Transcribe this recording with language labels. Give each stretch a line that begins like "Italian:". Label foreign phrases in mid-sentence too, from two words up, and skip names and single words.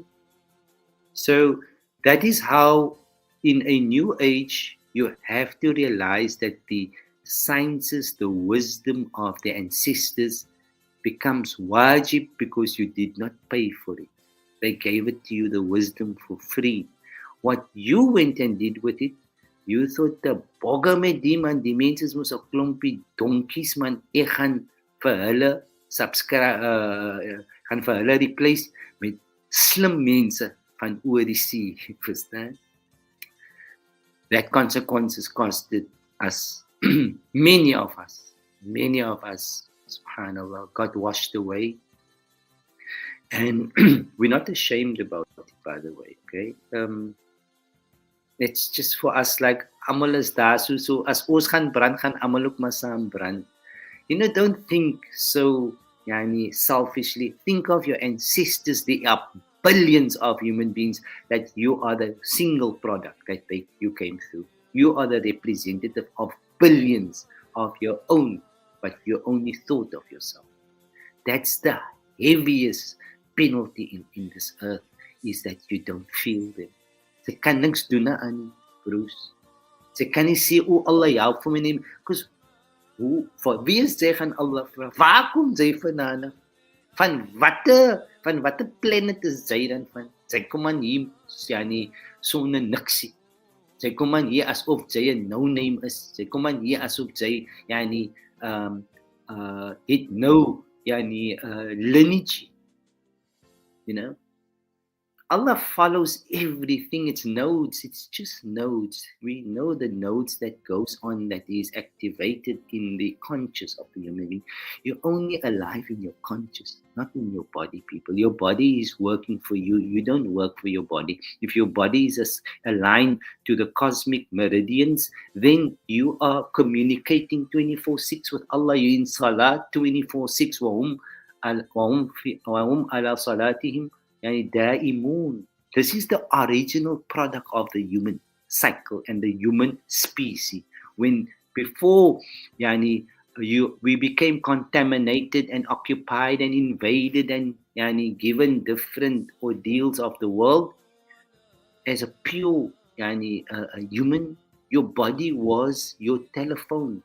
English: So that is how in a new age you have to realize that the sciences, the wisdom of the ancestors becomes wajib, because you did not pay for it. They gave it to you, the wisdom, for free.
Afrikaans: What you went and did with it,
English: You thought the bogger
Afrikaans: met die man, die mense is mos 'n klompie donkies man. Ek gaan vir hulle gaan vir hulle replace met slim mense van oor die see, verstaan?
English: That consequences costed us, many of us, subhanallah, got washed away. And we're not ashamed about it, by the way, okay? It's just for us like,
Afrikaans: amal is daar, so as ons gaan brand, gaan amal ook maar saam brand.
English: Don't think so selfishly. Think of your ancestors. There are billions of human beings that you are the single product that you came through. You are the representative of billions of your own, but you only thought of yourself. That's the heaviest penalty in this earth, is that you don't feel them.
Afrikaans: Sy kan niks doen aan Bruce. Sy kan nie sê, Allah help vir my neem, because vir wie is sy gaan Allah vra? Waar kom sy vandaan? Van watter planet is sy dan van? Sy kom aan hier, sonder niksie. Sy kom aan hier asof sy 'n no-name is. Sy kom aan hier asof sy het
English: no lineage. Allah follows everything. It's nodes. It's just nodes. We know the nodes that goes on, that is activated in the conscious of the human being. You're only alive in your conscious, not in your body, people. Your body is working for you. You don't work for your body. If your body is aligned to the cosmic meridians, then you are communicating 24/6 with Allah. You're in salat 24/6.
Arabic: وَهُمْ عَلَى صَلَاتِهِمْ daimun.
English: This is the original product of the human cycle and the human species. When before we became contaminated and occupied and invaded and given different ordeals of the world, as a pure a human, your body was your telephone.